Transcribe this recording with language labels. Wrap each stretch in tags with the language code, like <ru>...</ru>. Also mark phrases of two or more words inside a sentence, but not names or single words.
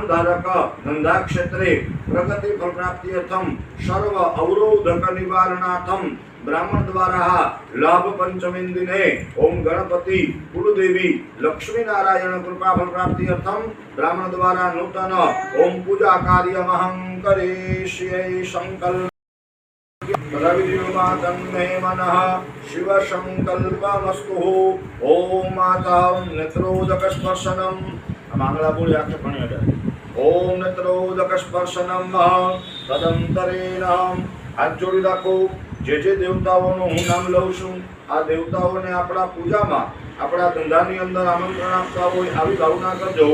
<sa>धारक धंधा क्षेत्रे प्रगति फल प्राप्ति अर्थम सर्व अवरोधक निवारणार्थम ब्राह्मण द्वारा लाभ पंचमी दिने ओम गणपति कुलदेवी लक्ष्मी नारायण कृपा फल प्राप्ति अर्थम ब्राह्मण द्वारा नूतन ओम पूजा कार्यमहं करिष्ये संकल्प तन्मे मनः शिव संकल्पमस्तु। ओम माता नेत्रोदक स्पर्शनम</sa> <gu>આમ આંગળા બોલી આંખે ભણી અડે.</gu> <sa>ઓમ નેત્રોદક સ્પર્શનમ તદંતરેણ.</sa> <gu>હાથ જોડી રાખો. જે દેવતાઓનું હું નામ લઉં છું આ દેવતાઓને આપણા પૂજામાં આપણા ધંધાની અંદર આમંત્રણ આપતા હોય આવી ભાવના કરજો.</gu>